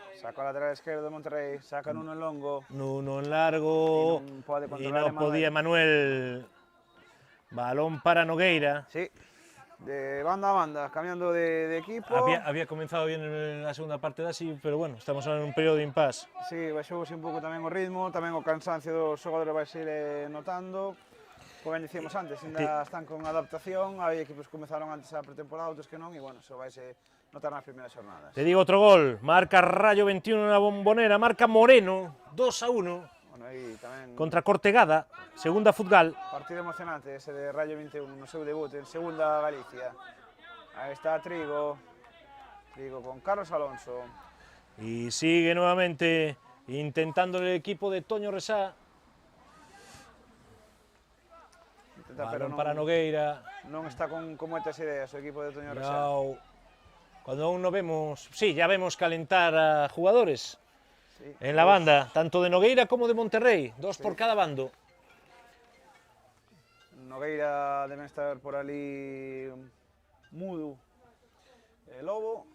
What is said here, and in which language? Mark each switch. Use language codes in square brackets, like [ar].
[gl] Saca o lateral izquierdo de Monterrey. Saca Nuno en longo. [es] Nuno en largo. Y no podía Manuel. Balón para Nogueira. Sí, de banda a banda, cambiando de equipo. Había comenzado bien en la segunda parte de así, pero bueno, estamos en un periodo de impasse. [gl] Sí, baixouse un pouco tamén o ritmo, tamén o cansancio dos xogadores vai ser notando. Como ben dicíamos antes, ainda están con adaptación, hai equipos que comezaron antes a pretemporada, outros que non, e bueno, eso vai ser notar nas primeiras jornadas. [es] Te digo otro gol, marca Rayo 21 en la Bombonera, marca Moreno, 2-1. [gl] Bueno, aí tamén [es] contra Cortegada, segunda Futgal. [gl] partido emocionante ese de Rayo 21 no seu debut en segunda Galicia. Aí está Trigo con Carlos Alonso. [es] Y sigue nuevamente intentando el equipo de Toño Resá. Balón para Nogueira. [gl] Non está con moitas ideas o equipo de Toño Resá. [es] Cuando aún no vemos, sí, ya vemos calentar a jugadores. Sí, en la banda, tanto de Nogueira como de Monterrey, dos por cada bando. [gl] Nogueira deben estar por ali Mudo e Lobo.